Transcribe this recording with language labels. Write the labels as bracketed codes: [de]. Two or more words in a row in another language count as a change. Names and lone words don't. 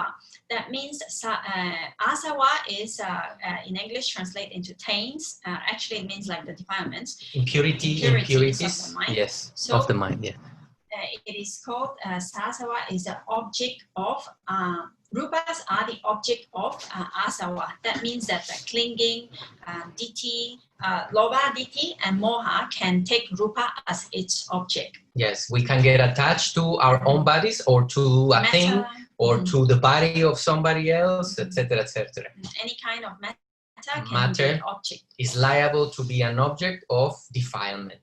[en] That means asawa is in English translate into taints. Actually, it means like the defilements. Impurities of the mind. Yes, so, of the mind. Yeah. It is called sasawa is the object of rupas are the object of asawa. That means that the clinging, [pi] ditthi, loba, ditthi, [en] and moha can take rupa as its object. Yes, we can get attached to our own bodies, or to a thing, or to the body of somebody else, etc., etc. Any kind of matter can be an object. Is liable to be an object of defilement.